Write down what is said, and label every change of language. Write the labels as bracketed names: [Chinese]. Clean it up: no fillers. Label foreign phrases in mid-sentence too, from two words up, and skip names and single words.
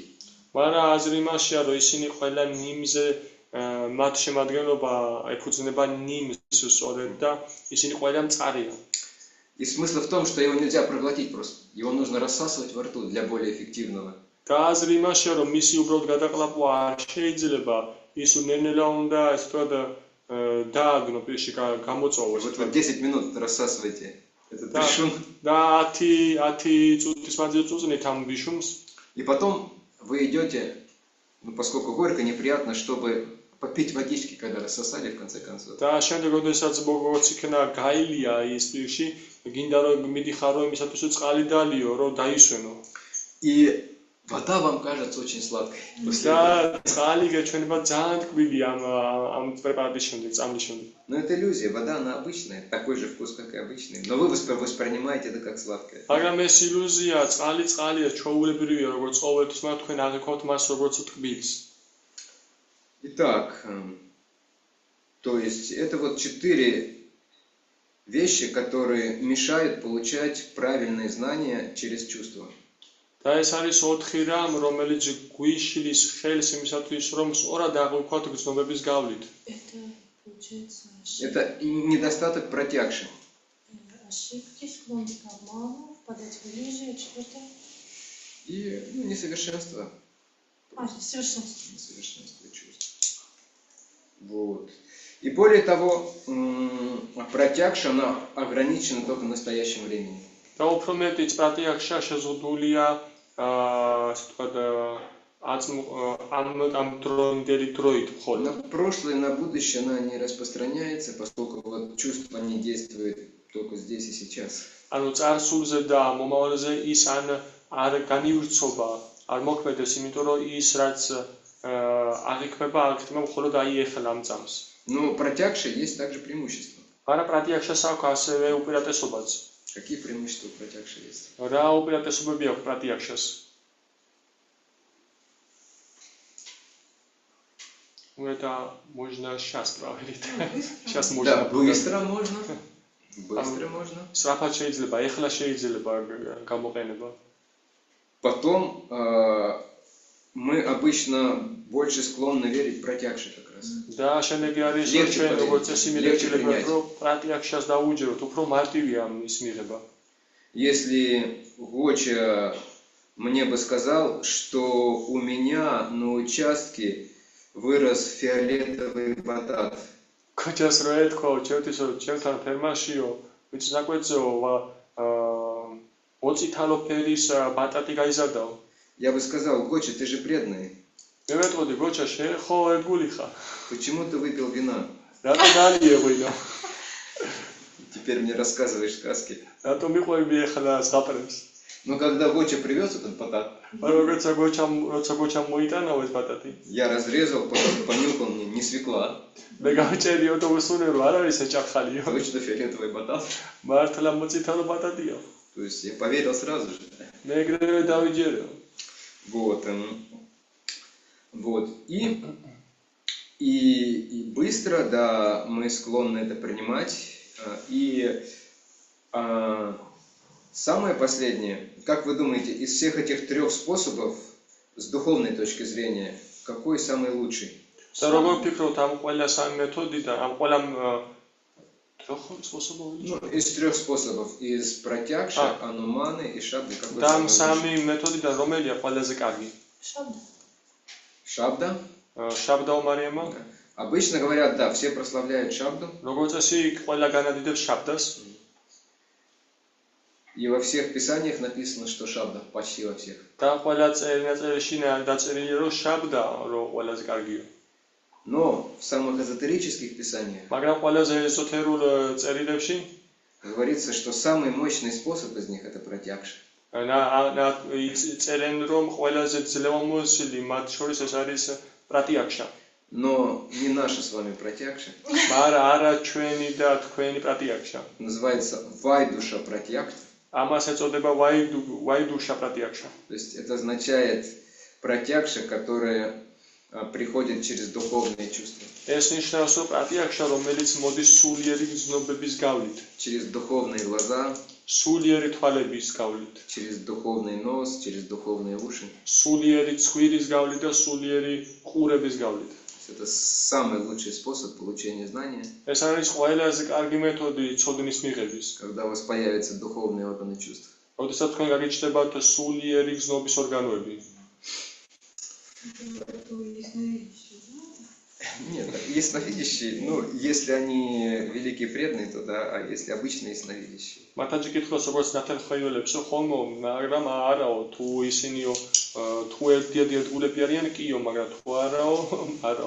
[Georgian] მაგრამ აზრი იმაშია, რომ ისინი ყველა ნიმზე მათ შემადგენლობა ეფუძნება ნიმს სწორედ და ისინი ყველა მწარია. [Russian] И смысл в том, что его нельзя проглотить просто. Его нужно рассасывать во рту для более эффективного. [Georgian] და აზრი იმაშია, რომ მისი უბრალოდ გადაყლაპვა არ შეიძლება, ის ნელ-ნელა უნდა ეს თქვა დააგნო პირში გამოწოვოს. [Russian] Вот вы 10 минут рассасывайте этот бишум. [Georgian] და 10 წუთის მანძილზე წუწნით ამ ბიშუმს. [Russian] И потом вы идете, ну, поскольку горько, неприятно, чтобы попить водички, когда рассосали, в конце концов. [Georgian] და შემდეგ როდესაც როგორც იქნა გაილია ის პირში, გინდა რომ მიდიხარ რომ იმისათვის რომ წყალი დალიო, რომ დაისვენო. [Russian] И вода вам кажется очень сладкой. [Georgian] და წყალი გეჩვენება ძალიან ტკბილი ამ პრეპარატის შემდეგ, წამლის შემდეგ. [Russian] Но это иллюзия, вода она обычная, такой же вкус, как и обычный. Но вы воспринимаете это как сладкое. [Georgian] მაგრამ ეს ილუზია, წყალია, ჩვეულებრივია, როგორც ყოველთვის, მაგრამ თქვენ აღიქვათ მას როგორც ტკბილს. [Russian] Итак, то есть это вот 4 вещи, которые мешают получать правильные знания через чувства. [Georgian] და ეს არის 4 რამ, რომელიც გვიშლის ხელს იმისათვის, რომ სწორად აღვიქვათ გრძნობების გავლით. [Russian] Это получается Это недостаток протягши. ошибки, склонны к обману, впадать в иллюзию, четвертое. И несовершенство. Совершенство. Несовершенство чувств. Вот. И более того, протягша, она ограничена только настоящим временем. [Georgian] და უფრო მეტიც პრატიაქშა შეზღუდულია ამ დროინდელი დროით მხოლოდ. [Russian] На прошлое и на будущее она не распространяется, поскольку вот чувства не действуют только здесь и сейчас. [Georgian] ანუ წარსულზე და მომავალზე ის არ განივრცობა, არ მოქმედებს, იმიტომ რომ ის რაც აღიქმება, აღიქმება მხოლოდ ეხლა ამ წამს. [Russian] Но протягша есть также преимущество. [Georgian] მაგრამ პრატიაქშას აქვს ასევე უპირატესობაც. [Russian] Какие преимущества у протягши есть? [Georgian] რა უპირატესობები აქვს პრატიაქშას? [Russian] Это можно сейчас проверить. Сейчас можно. Да, быстро можно. Быстро можно. [Georgian] სწრაფად შეიძლება, ეხლა შეიძლება გამოყენება. [Russian] Потом мы обычно больше склонны верить протягше как раз. [Georgian] და შემდეგი არის რომ ჩვენ როგორც წესი მივიღებთ, რომ პრატიაქშას დაუჯეროთ, უფრო მარტივია ის მიღება. [Russian] Если Гоча мне бы сказал, что у меня на участке вырос фиолетовый батат. [Georgian] Გოჩას რო ეთქვა, ჩემთვის რომ ჩემთან ფერმაშიო, ვიცი საკვეთზეო, მოწითალო ფერის ბატატი გაიზარდაო. [Russian] Я бы сказал: Гоча, ты же преданный. [Georgian] მე ვეტყოდი, გოჩა, შენ ხო ერთგული ხარ? [Russian] Почему ты выпил вина? [Georgian] რატო დალიეღვინო? [Russian] Теперь мне рассказываешь сказки. [Georgian] რატო მიყვები ეხლა ზღაპრებს? [Russian] Но когда Гоча привез этот батат, [Georgian] როცა გოჩამ მოიტანაო ეს ბატატი, [Russian] я разрезал, потом понюхал, мне не свекла. [Georgian] მე გავჭერიო და ვუსუნე რომ არ არის ეჭახალიო. [Russian] Точно фиолетовый батат. [Georgian] მართლა მოწითალო ბატატია. [Russian] То есть я поверил сразу же. [Georgian] მე ეგრევე დავიჯერე. [Russian] Вот. Вот. И быстро, да, мы склонны это принимать. И самое последнее, как вы думаете, из всех этих 3 способов, с духовной точки зрения, какой самый лучший? [Georgian] და როგორ ფიქრობთ ამ ყველა სამი მეთოდიდან, ამ ყველა 3 способов? [Russian] Ну, из 3 способов, из протягши, ануманы и шабды, какой [Georgian] და ამ [Russian] самый [Georgian] სამი მეთოდიდან რომელია ყველაზე კარგი? [Russian] Шабда. Шабда? [Georgian] შაბდა უმარიამა? [Russian] Обычно говорят, да, все прославляют шабду. [Georgian] როგორც წესი, ყველა განადიდებს შაბდას. [Russian] И во всех писаниях написано, что шабда, почти во всех. [Georgian] და ყველა წერილში დაწერილია, რომ შაბდა რომ ყველაზე კარგია. [Russian] Но в самых эзотерических писаниях [Georgian] მაგრამ ყველაზე ეზოთერულ წერილებში [Russian] говорится, что самый мощный способ из них это протягша. [Georgian] წერენ რომ ყველაზე ძლევამოსილი მათ შორის ეს არის პრატიაქშა. [Russian] Но не наша с вами протягша. [Georgian] მაგრამ არა ჩვენი და თქვენი პრატიაქშა. [Russian] Называется вайдуша протягша. [Georgian] ამას ეწოდება ვაიდუშა პრატიაქშა. [Russian] То есть это означает протягша, которая приходит через духовные чувства. [Georgian] ეს ნიშნავს, რომ პატრიარქია, რომელიც მოდის სულიერი გრძნობების გავლით, [Russian] Через духовные глаза, [Georgian] სულიერი თვალების გავლით, [Russian] через духовный нос, через духовные уши. [Georgian] სულიერი ცხვირის გავლით და სულიერი ყურების გავლით. [Russian] Это самый лучший способ получения знания, [Georgian] ეს არის ყველაზე კარგი მეთოდი ცოდნის მიღების. [Russian] когда у вас появятся духовные органы чувств. [Georgian] როდესაც თქვენ გაგიჩნდებათ სულიერი გრძნობის ორგანოები. [Russian] Нет, ясновидящие, ну, если они великие преданные, то да, а если обычные ясновидящие. [Georgian] მათაჯი კითხავს, როგორც ნათელხმეველებს, ხოლმე, მაგრამ არაო, თუ ისინიო, თუ ერთიადი ერთგულები არიან, კიო, მაგრამ თუ არაო.